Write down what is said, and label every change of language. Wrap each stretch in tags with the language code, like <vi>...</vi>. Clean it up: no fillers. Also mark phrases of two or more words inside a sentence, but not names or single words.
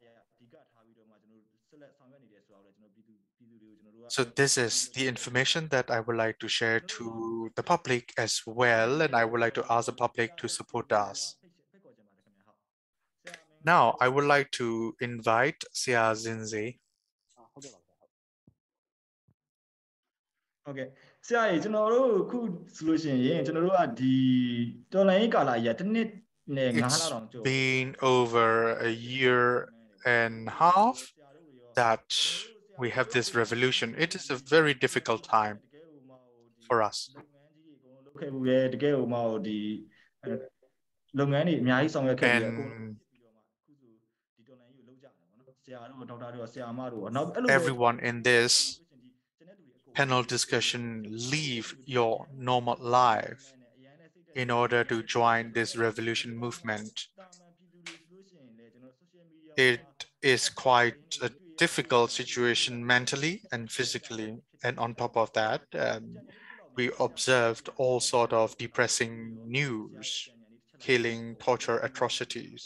<en>So this is the information that I would like to share to the public as well, and I would like to ask the public to support us. Now, I would like to invite Sia Zinze.</en> <my>ဟုတ်ကဲ့ဆရာကြီးကျွန်တော်တို့ခုဆိုလို့ရှိရင်ကျွန်တော်တို့ကဒီတော်လိုင်းကာလာကြီးတစ်နှစ်နဲ့9လ</my> <en>It's</en> <my>တောင်ကျော်</my> <en>been over a year and a half that we have this revolution. It is a very difficult time for us.</en> <my>လုပ်ခဲ့ဘူးရဲ့တကယ်ဟိုမှာဒီလုပ်ငန်းတွေအများကြီးဆောင်ရွက်ခဲ့ပြီးအကုန်လုံး</my> <en>Everyone in this panel discussion leave your normal life in order to join this revolution movement. It is quite a difficult situation mentally and physically, and on top of that, we observed all sort of depressing news, killing, torture, atrocities.</en>